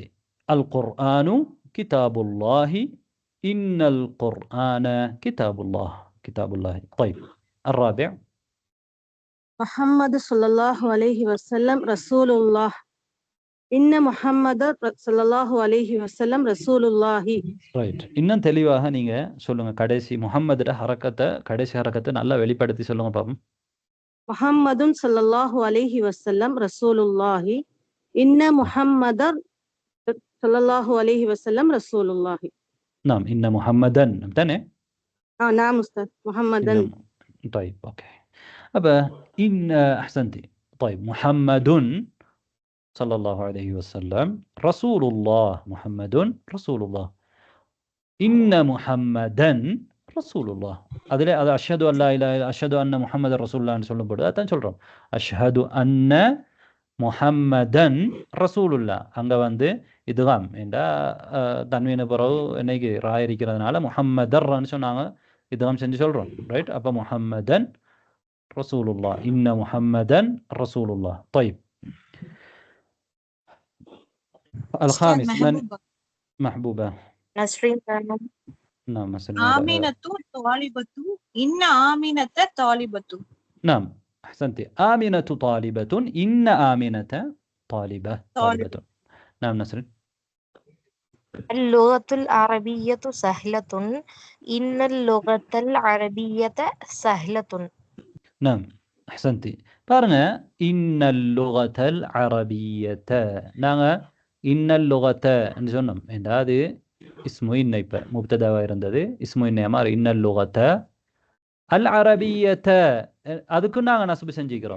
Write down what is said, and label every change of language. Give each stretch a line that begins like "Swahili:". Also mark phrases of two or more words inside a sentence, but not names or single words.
Arabic: القرآن كتاب الله إن القرآن كتاب الله. كتاب الله. طيب الرابع محمد صلى الله عليه وسلم رسول الله إن محمد صلى الله عليه وسلم رسول الله.
Tamil: ரைட். இன்னும் தெளிவாக நீங்க சொல்லுங்க. கடைசி முஹம்மதுட கடைசி ஹரக்கத்தை நல்லா வெளிப்படுத்தி சொல்லுங்க பாப்போம்.
Arabic: محمدٌ صلى الله عليه وسلم رسولُ الله إنّ محمدًا صلى الله عليه وسلم رسولُ الله. نعم إن محمدا تاني. نعم أستاذ محمدا. طيب أوكي. أبا إن أحسنتي. طيب محمد صلى الله عليه وسلم رسول الله. محمد رسول الله. إن محمدا رسول الله. هذا أشهد أن لا إله إلا أشهد أن محمد رسول الله صلى الله عليه وسلم. أشهد أن محمدا رسول الله.
Tamil: அங்க வந்து இதுகாம் என்றா தன்வீன பிறகு என்னைக்கு ராய் இருக்கிறதுனால முஹம்மதர்ன்னு சொன்னாங்க, இதுகாம் செஞ்சு சொல்றோம்.
Arabic: ரைட்? அப்ப محمدٌ رسولُ الله. إنّ محمدًا رسولُ الله. طيب الخامس من محبوبة نسرين. نعم نسرين. آمنة طالبة إن آمنة طالبة. نعم أحسنتي. آمنة طالبة إن آمنة طالبة. نعم نسرين. اللغة العربية سهلة إن اللغة العربية سهلة. نعم أحسنتي. பாருங்க, إنّ اللغةَ العربيةَ.
Tamil: நாங்க
Arabic: إنّ اللغةَ
Tamil: என்று சொன்னோம். அது
Arabic: اسمُ إنّ,
Tamil: இப்ப முப்ததாவா இருந்தது
Arabic: اسمُ إنّ
Tamil: மாதிரி.
Arabic: إنّ اللغةَ العربيةَ
Tamil: அதுக்கு நாங்க நஸ்பு செஞ்சுக்கிறோம்.